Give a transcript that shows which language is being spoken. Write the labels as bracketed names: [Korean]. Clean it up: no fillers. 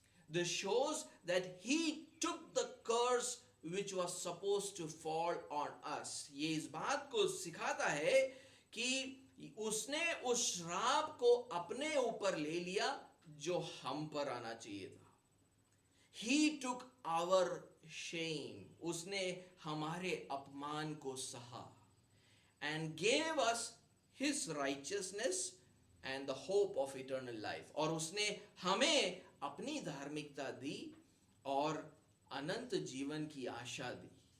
[English] This shows that he took the curse which was supposed to fall on us. [Hindi] ये इस बात को सिखाता है कि उसने उस श्राप को अपने ऊपर ले लिया जो हम पर आना चाहिए था। [English] He took our shame. [Hindi] उसने हमारे अपमान को सहा, [English] and gave us his righteousness and the hope of eternal life. [Hindi] और उसने हमें अपनी धार्मिकता दी और अनंत जीवन की आशा दी।